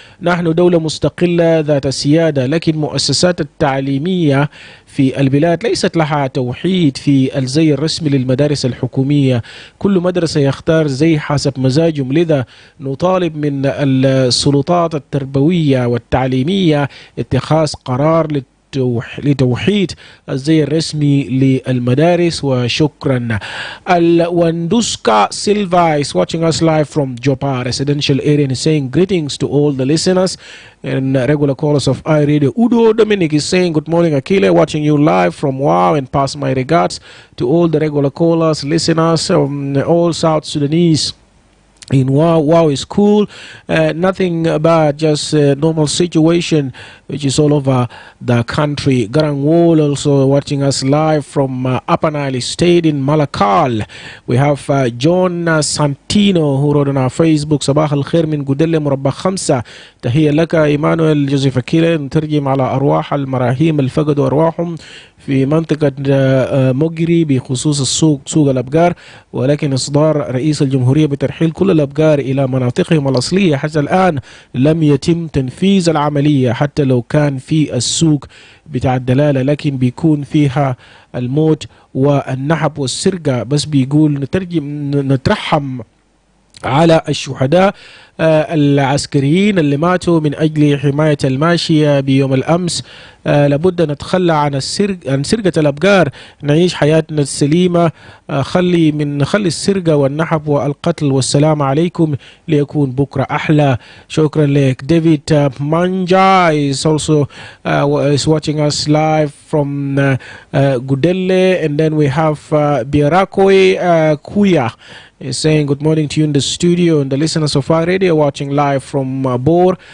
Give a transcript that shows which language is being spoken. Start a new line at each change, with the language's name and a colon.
Arabic: نحن دولة مستقلة ذات سيادة، لكن مؤسسات التعليمية في البلاد ليست لها توحيد في الزي الرسمي للمدارس الحكومية. كل مدرسة يختار زي حسب مزاجهم، لذا نطالب من السلطات التربوية والتعليمية اتخاذ قرار لتوحيد الزي الرسمي للمدارس. وشكرا.
English: الوندوسكا Silva is watching us live from Jopa residential area and is saying greetings to all the listeners and regular callers of iRadio. Udo Dominic is saying good morning Akile, watching you live from Wow, and pass my regards to all the regular callers, listeners, all South Sudanese in wow is cool. Nothing about just normal situation which is all over the country. Garang Wall also watching us live from Upper Nile State in Malakal. We have John Santino who wrote on our Facebook:
Arabic: صباح الخير من قدلة مربع 5. تحية لك إيمانويل جوزيف أكيلي، نترجم على أرواح المراهيم الفقدوا أرواحهم في منطقة موجري بخصوص سوق الأبقار، ولكن إصدار رئيس الجمهورية بترحيل كل الأبقار إلى مناطقهم الأصلية حتى الآن لم يتم تنفيذ العملية، حتى لو كان في السوق بتاع الدلالة لكن بيكون فيها الموت والنحب والسرقة. بس بيقول نترحم على الشهداء العسكريين اللي ماتوا من أجل حماية الماشية بيوم الأمس. لابد نتخلى عن سرقة الأبقار، نعيش حياتنا السليمة، نخلي السرقة والنحب والقتل. والسلام عليكم، ليكون بكرة أحلى. شكرا لك.
English: ديفيد مانجا is also is watching us live from Gudelle, and then we have Biarakoi Kuya is saying good morning to you in the studio, and the listeners of our radio watching live from Bor.